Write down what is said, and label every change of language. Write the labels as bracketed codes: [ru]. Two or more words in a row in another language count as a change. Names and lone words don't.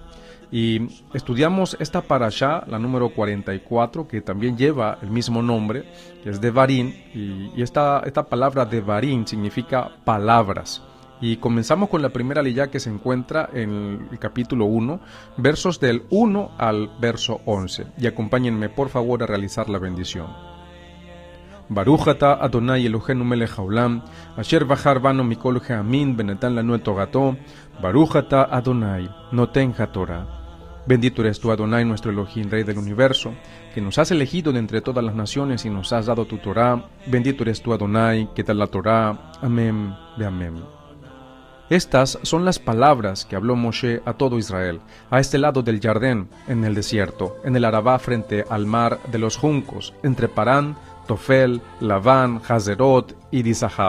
[es] Y estudiamos esta parashá, la número 44, que también lleva el mismo nombre, que es Devarim, y esta palabra Devarim significa palabras. Y comenzamos con la primera aliyá que se encuentra en el capítulo 1, versos del 1 al verso 11. Y acompáñenme por favor a realizar la bendición. [he] ברוך אתה אדוני אלוהינו מלך העולם אשר בחר בנו מכל העמים ונתן לנו תורתו ברוך אתה אדוני נותן התורה. [es] Bendito eres tú, Adonai, nuestro Elohim, Rey del universo, que nos has elegido de entre todas las naciones y nos has dado tu Torá. Bendito eres tú, Adonai, que da la Torá. Amén, de amén. Estas son las palabras que habló Moshe a todo Israel, a este lado del Jardín, en el desierto, en el Arabá frente al mar de los juncos, entre Parán, Tofel, Labán, Hazerot y Dizahav.